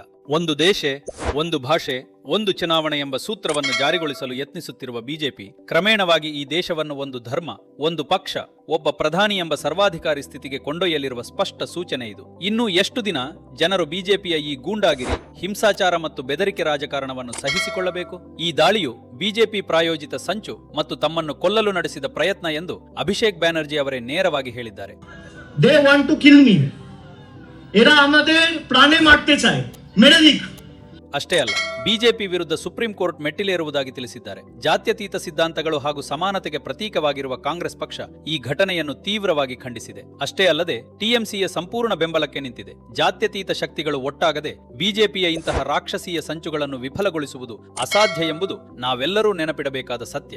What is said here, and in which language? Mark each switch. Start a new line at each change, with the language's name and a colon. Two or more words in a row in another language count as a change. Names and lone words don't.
Kannada: ಒಂದು ದೇಶ, ಒಂದು ಭಾಷೆ, ಒಂದು ಚುನಾವಣೆ ಎಂಬ ಸೂತ್ರವನ್ನು ಜಾರಿಗೊಳಿಸಲು ಯತ್ನಿಸುತ್ತಿರುವ ಬಿಜೆಪಿ ಕ್ರಮೇಣವಾಗಿ ಈ ದೇಶವನ್ನು ಒಂದು ಧರ್ಮ, ಒಂದು ಪಕ್ಷ, ಒಬ್ಬ ಪ್ರಧಾನಿ ಎಂಬ ಸರ್ವಾಧಿಕಾರಿ ಸ್ಥಿತಿಗೆ ಕೊಂಡೊಯ್ಯಲಿರುವ ಸ್ಪಷ್ಟ ಸೂಚನೆ ಇದು. ಇನ್ನೂ ಎಷ್ಟು ದಿನ ಜನರು ಬಿಜೆಪಿಯ ಈ ಗೂಂಡಾಗಿರಿ, ಹಿಂಸಾಚಾರ ಮತ್ತು ಬೆದರಿಕೆ ರಾಜಕಾರಣವನ್ನು ಸಹಿಸಿಕೊಳ್ಳಬೇಕು? ಈ ದಾಳಿಯು ಬಿಜೆಪಿ ಪ್ರಾಯೋಜಿತ ಸಂಚು ಮತ್ತು ತಮ್ಮನ್ನು ಕೊಲ್ಲಲು ನಡೆಸಿದ ಪ್ರಯತ್ನ ಎಂದು ಅಭಿಷೇಕ್ ಬ್ಯಾನರ್ಜಿ ಅವರೇ ನೇರವಾಗಿ ಹೇಳಿದ್ದಾರೆ.
English: They want to kill me.
Bangla: এরা আমাদের প্রাণে মারতে চায়, মেরে দিক.
Kannada: ಅಷ್ಟೇ ಅಲ್ಲ, ಬಿಜೆಪಿ ವಿರುದ್ಧ ಸುಪ್ರೀಂ ಕೋರ್ಟ್ ಮೆಟ್ಟಿಲೇರುವುದಾಗಿ ತಿಳಿಸಿದ್ದಾರೆ. ಜಾತ್ಯತೀತ ಸಿದ್ಧಾಂತಗಳು ಹಾಗೂ ಸಮಾನತೆಗೆ ಪ್ರತೀಕವಾಗಿರುವ ಕಾಂಗ್ರೆಸ್ ಪಕ್ಷ ಈ ಘಟನೆಯನ್ನು ತೀವ್ರವಾಗಿ ಖಂಡಿಸಿದೆ. ಅಷ್ಟೇ ಅಲ್ಲದೆ ಟಿಎಂಸಿಯ ಸಂಪೂರ್ಣ ಬೆಂಬಲಕ್ಕೆ ನಿಂತಿದೆ. ಜಾತ್ಯತೀತ ಶಕ್ತಿಗಳು ಒಟ್ಟಾಗದೆ ಬಿಜೆಪಿಯ ಇಂತಹ ರಾಕ್ಷಸೀಯ ಸಂಚುಗಳನ್ನು ವಿಫಲಗೊಳಿಸುವುದು ಅಸಾಧ್ಯ ಎಂಬುದು ನಾವೆಲ್ಲರೂ ನೆನಪಿಡಬೇಕಾದ ಸತ್ಯ.